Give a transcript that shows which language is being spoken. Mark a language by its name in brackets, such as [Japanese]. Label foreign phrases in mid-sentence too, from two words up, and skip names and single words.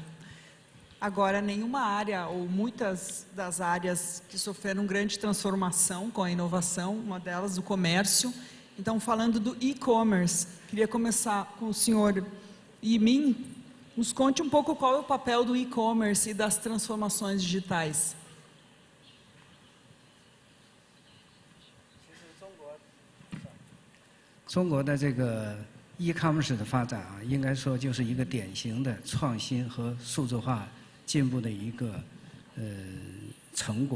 [Portuguese] Agora, nenhuma área, ou muitas das áreas que sofreram grande transformação com a inovação, uma delas o comércio. Então, falando do e-commerce, queria começar com o senhor Yimin. Nos conte um pouco qual é o papel do e-commerce e das transformações digitais. [Chinese] 中国的这个 e-commerce 的发展啊，应该说就是一个典型的创新和数字化进步的一个成果。